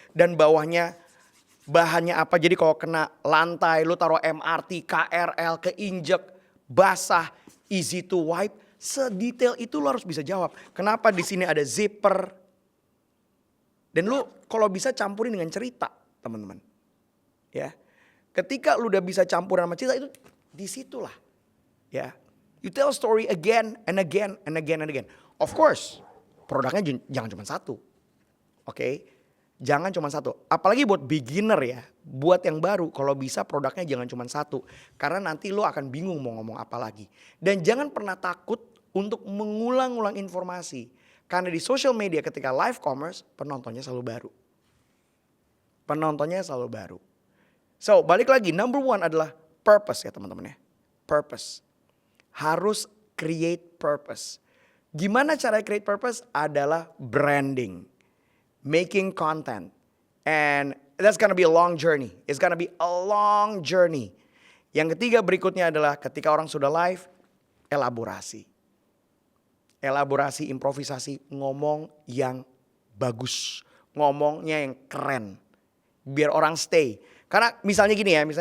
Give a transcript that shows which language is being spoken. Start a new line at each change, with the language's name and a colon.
Indonesian: Dan bawahnya bahannya apa, jadi kalau kena lantai lu taruh MRT, KRL, keinjek, basah,
English: easy to wipe.
Indonesian: Sedetail itu lu harus bisa jawab. Kenapa di sini ada zipper? Dan lu kalau bisa campurin dengan cerita, teman-teman. Ya. Ketika lu udah bisa campuran sama cerita itu disitulah. Ya.
English: You tell story again and again and again and again. Of course,
Indonesian: produknya jangan cuma satu. Oke. Jangan cuma satu. Apalagi buat beginner ya. Buat yang baru kalau bisa produknya jangan cuma satu. Karena nanti lu akan bingung mau ngomong apa lagi. Dan jangan pernah takut untuk mengulang-ulang informasi. Karena di social media ketika live commerce penontonnya selalu baru. Penontonnya selalu baru. So balik lagi,
English: number one
Indonesian: adalah purpose ya teman-teman ya. Purpose. Harus
English: create purpose.
Indonesian: Gimana cara create purpose? Adalah branding.
English: Making content. And that's gonna be a long journey. It's gonna be a long journey.
Indonesian: Yang ketiga berikutnya adalah ketika orang sudah live, elaborasi. Elaborasi, improvisasi, ngomong yang bagus. Ngomongnya yang keren. Biar orang stay. Karena misalnya gini.